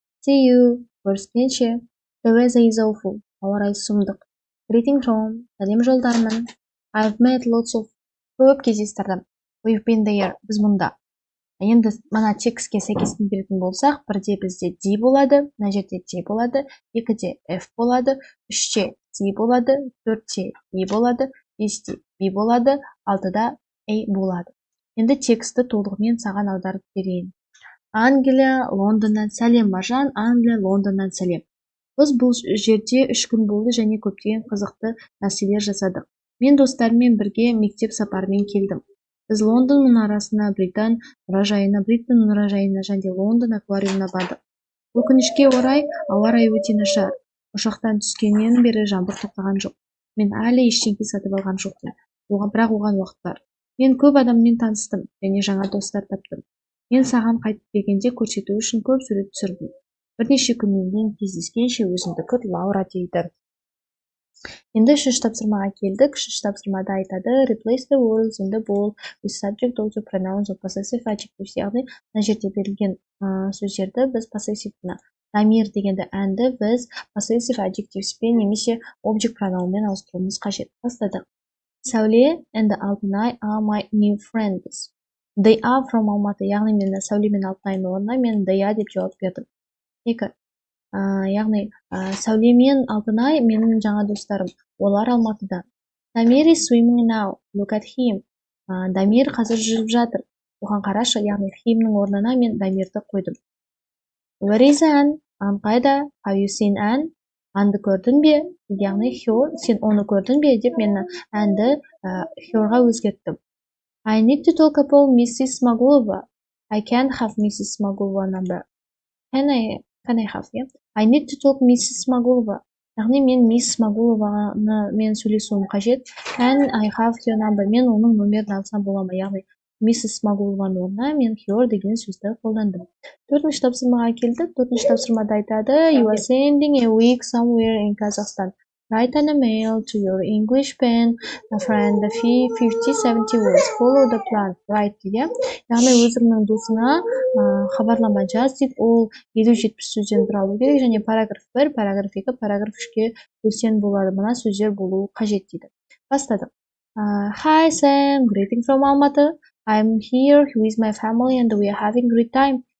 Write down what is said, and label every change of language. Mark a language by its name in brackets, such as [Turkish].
[English] See you, [Kazakh] көріскенше. [English] The weather is awful, [Kazakh] ауа райы сұмдық. [English] Greeting home, [Kazakh] сәлем жолдармын. [English] I've met lots of, [Kazakh] көп кездестірдім. [English] We've been there, [Kazakh] біз мұнда. Енді мына текстке сәйкестігін беретін болсақ, бірде бізде D болады, мына жерде D болады, екіде F болады, үште C болады, төртте E болады, бесте B болады, алтыда A болады. Енді текстті толығымен саған аударып берейін. Англия, Лондоннан сәлем Маржан, Англия, Лондоннан сәлем. Біз бұл жерде 3 күн болды және көптеген қызықты нәрселер жасадық. Мен достарыммен бірге мектеп сапарымен келдім. Біз Лондон мұнарасына, Британ мұражайына және Лондон аквариумына бардық. Өкінішке орай, ауа райы өте нашар. Ұшақтан түскеннен бері жаңбыр тоқтаған жоқ. Мен әлі ештеңе сатып алған жоқпын. Бірақ оған уақыт бар. Мен көп адаммен таныстым және жаңа достар таптым. Мен саған қайтып келгенде көрсету үшін көп сурет түсірдім. Бірнеше күннен кейін кездескенше өзіңді күт, Лаура дейді. Енді үшінші тапсырмаға келдік. Үшінші тапсырмада айтады: [English] Replace the words in the bold with subject of the pronouns or possessive adjectives. [Kazakh] Яғни мына жерде берілген сөздерді біз поссессивтіні, дамир дегенді әнді біз possessive adjectivespен немесе object pronounмен ауыстыруымыз қажет. Бастадық. [English] Сәуле and Алтынай are my new friends. They are from Алматы. [Kazakh] Яғни мен Сәуле мен Алтынайдың орнына мен [English] they are [Kazakh] деп жауап бердім. Екі. Яғни Сәуле мен Алтынай менің жаңа достарым. Олар Алматыда. [English] Дамир is swimming now. Look at him. [Kazakh] Дамир қазір жүріп жатыр. Оған қарашы, яғни himнің орнына мен Дамирді қойдым. [English] Where is Anne? [Kazakh] Anne қайда? [English] Have you seen Anne? [Kazakh] Анды көрдің бе? Яғни her, сен оны көрдің бе деп мен Anneді herға өзгерттім. [English] I need to talk about Mrs. Smagulova. I can't have Mrs. Smagulova number. Can I have, yeah? I need to talk Mrs. Smagulova. [Kazakh] Яғни мен Мисс Смагулованы мен сөйлесуім қажет. [English] Can I have your number? [Kazakh] Мен оның нөмерін алсам бола ма? Яғни Mrs. Smagulovanың орнына мен her деген сөзді қолдандым. Төртінші тапсырмаға келдік. Төртінші тапсырмада айтады: [English] You are sending a week somewhere in Kazakhstan. Write an email to your English pen friend 50-70 words. Follow the plan. [Kazakh] Write дейді. Яғни өзіңнің досыңа хабарлама жаз дейді. Ол 50-70 сөзден тұралу керек және параграф 1, параграф 2, параграф 3-ке бөлсең болады. Мына сөздер болуы қажет дейді. Бастадық. [English] Hi Sam, greeting from Almaty. I'm here with my family and we are having a great time.